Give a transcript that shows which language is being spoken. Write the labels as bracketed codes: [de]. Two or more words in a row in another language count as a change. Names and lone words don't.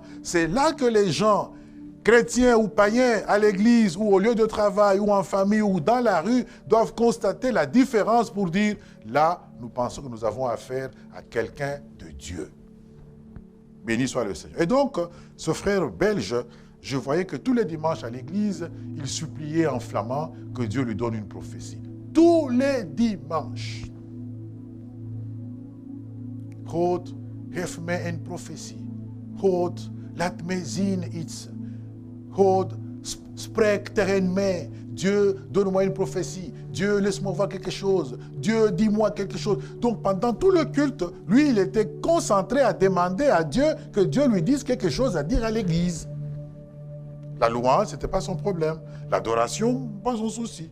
[fr] C'est là que les gens, chrétiens ou païens, à l'église, ou au lieu de travail, ou en famille, ou dans la rue, doivent constater la différence pour dire, là, nous pensons que nous avons affaire à quelqu'un de Dieu. Béni soit le Seigneur. Et donc, ce frère belge, je voyais que tous les dimanches à l'église, il suppliait en flamand que Dieu lui donne une prophétie. Tous les dimanches. [nl] God, geef mij een prophetie. God, laat mij zien iets. God, spreek tegen mij. [fr] Dieu, donne-moi une prophétie. Dieu, laisse-moi voir quelque chose. Dieu, dis-moi quelque chose. Donc, pendant tout le culte, lui, il était concentré à demander à Dieu que Dieu lui dise quelque chose à dire à l'église. La louange, ce n'était pas son problème. L'adoration, pas son souci.